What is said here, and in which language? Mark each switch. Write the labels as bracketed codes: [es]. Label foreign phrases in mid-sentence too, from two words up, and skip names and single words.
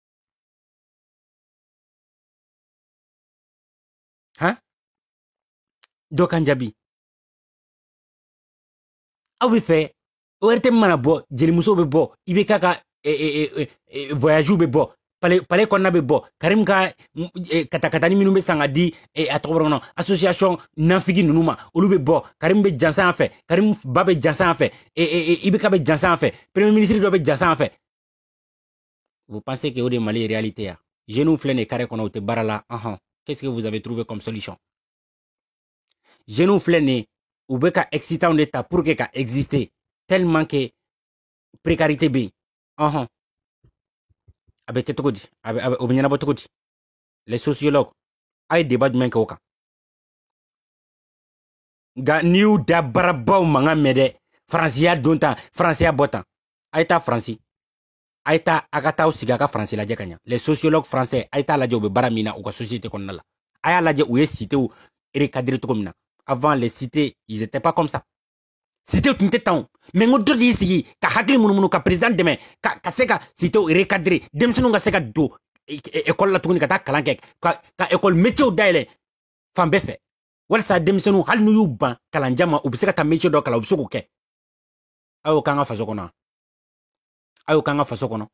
[bm] han dɔ kan jaabi aw bɛ fɛ ORTM mana bɔ jelimuso bɛ bɔ IBK ka voyage bɛ bɔ palais kɔnɔna bɛ bɔ Karim ka katakatani minnu bɛ san ka di a tɔgɔ bɔra kɔnɔ association nafigi ninnu ma olu bɛ bɔ Karim bɛ jansan a fɛ Karim ba bɛ jansan a fɛ IBK bɛ jansan a fɛ premier ministre dɔ bɛ jansan a fɛ [fr] vous pensez que [bm] o de Mali ye réalité ya jeunes filɛ nin ye carré kɔnɔ u tɛ baara la [fr] qu'est-ce que vous avez trouvé comme solution [bm] jeunes filɛ nin ye u bɛ ka excitant de ta [fr] pour que [bm] ka exister [fr] tellement que précarité [bm] bɛ yen a bɛ kɛ cogo di o bɛ ɲɛnabɔ cogo di [fr] les sociologues [bm] a ye débat jumɛn kɛ o kan nka n'i y'u da baarabaw mankan mɛn dɛ faransiya don tan faransiya bɔ tan a ye taa faransi a ye taa a ka taa sigi a ka faransi lajɛ ka ɲa [fr] les sociologues français [bm] a ye taa lajɛ u bɛ baara min na u ka société kɔnɔna la a y'a lajɛ u ye [fr] cités recadrer tout comme ça. Avant, les cités, ils n'étaient pas comme ça. [bm] Cité tun tɛ tan mais n ko dɔ de y'i sigi ka hakili munumunu ka président dɛmɛ ka se ka cité recadrer denmisɛnninw ka se ka don école la tuguni ka taa kalan kɛ ka [fr] école métier [bm] dayɛlɛ fan bɛɛ fɛ walasa denmisɛnninw hali n'u y'u ban kalanjan ma u bɛ se ka taa métier dɔ kalan u bɛ se k'o kɛ a y'o k'an ka faso kɔnɔ a y'o k'an ka faso kɔnɔ